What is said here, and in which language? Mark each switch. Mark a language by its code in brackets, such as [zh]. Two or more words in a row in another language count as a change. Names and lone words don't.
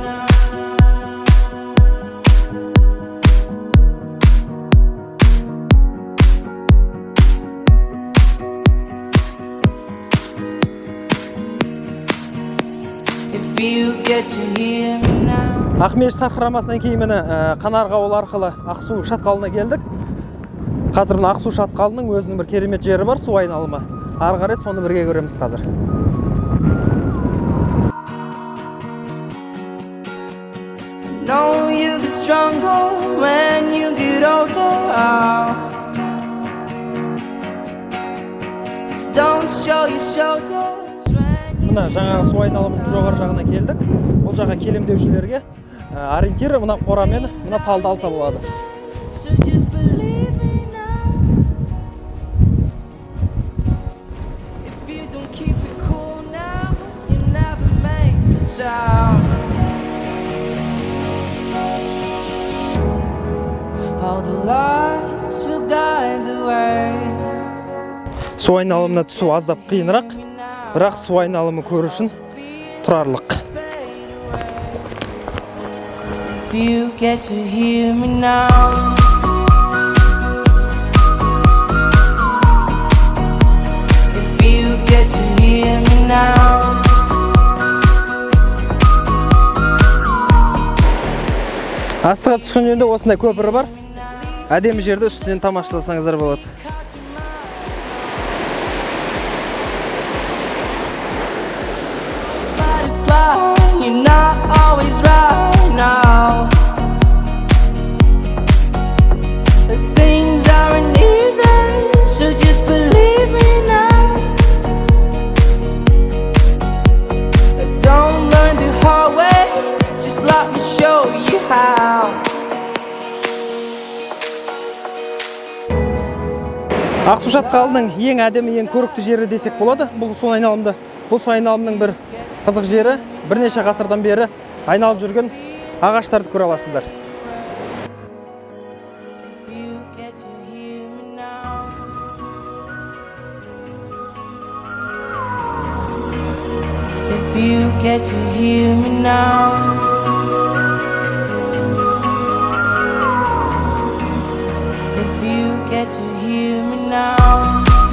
[en] If you get to hear me now. [kk] Ақмешіт сарқырамасынан кейін мені Қанарға ауылы арқылы Ақсу шатқалына келдік. Қазір Ақсу шатқалының өзінің бір керемет жері бар, су айналымы. Ары қарай соны бірге көреміз қазір. [en] No, you get stronger when you get older. Just don't show your shoulders when you... [kk] Мына жаңа су айналымының жоғары жағына келдік. Бұл жаққа келемдеушілерге ориентир мына қорамен мына талды алса болады. [en] So just believe me now. If you don't keep it cool now, you never make a sound. All the lights will guide the way. [kk] Су айналымына түсу аздап қиынырақ, бірақ су айналымы көру үшін тұрарлық. [en] If you get to hear me now. If you get to hear me now. [kk] Астыға түскен жерде осындай көпірі бар. Әдемі жерді үстінен тамашаласаңыздар болады. [en] But it's like you're not always right now. The things aren't easy, so just believe me now. Don't learn the hard way, just let me show you how. [kk] Ақсу шатқалының ең әдемі, ең көрікті жері десек болады. Бұл су айналымды. Бұл су айналымның бір қызық жері, бірнеше ғасырдан бері айналып жүрген ағаштарды көре аласыздар. [en] If you get to hear me now. If you get to hear me now. If you get to hear me now.